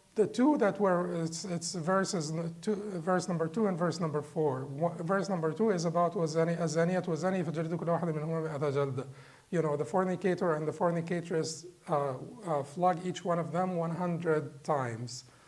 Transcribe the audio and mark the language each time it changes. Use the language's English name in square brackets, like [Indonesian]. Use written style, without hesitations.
[English] the two that were, it's verses verse number 2 and verse number 4. Verse number 2 is about [Arabic] الزانية والزاني فجلدوا كل واحد منهما 100 جلدة. [English] You know, the fornicator and the fornicatress, flog each one of them 100 times.